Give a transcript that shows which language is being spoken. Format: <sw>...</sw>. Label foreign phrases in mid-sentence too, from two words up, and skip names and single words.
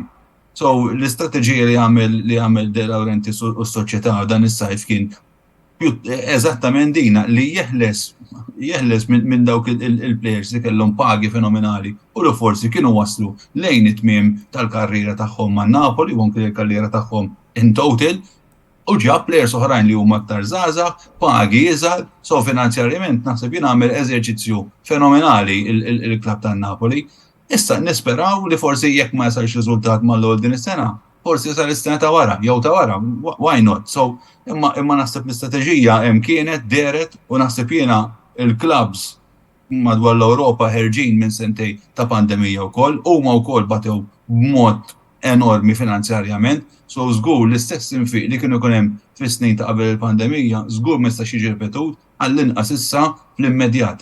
<mt>So l-istrateġija li għamel De Laurentiis u s-soċjetà dan is-sajf kien eżattament dina li jeħles minn dawk il-plejers li kellhom pagi fenomenali u li forsi kienu waslu lejn it-tmiem tal-karriera tagħhom man Napoli u anke l-karriera tagħhom</mt> <en>in total</en> <mt>u ġab plejers oħrajn li huma aktar żgħażagħ, pagi iżgħar, so finanzjarjament naħseb jien għamel eżerċizzju fenomenali il-klabb tan-Napoli. Issa nisperaw li forsi jekk ma jasarx riżultat mal-ewwel din is-sena, forsi jasal is-sena ta' wara, jew ta' wara,</mt> <en>why not?</en> <mt>So imma naħseb l-istrateġija hemm kienet deret u naħseb jiena il-clubs madwar l-Ewropa ħerġin minn sentej ta' pandemija wkoll, huma wkoll batew b'mod enormi finanzjarjament, so żgur l-istess infiq li kienu jkun hemm fis-snin ta' qabel il-pandemija, żgur ma jistax jiġi ripetut għall-inqas issa fl-immedjat.</mt>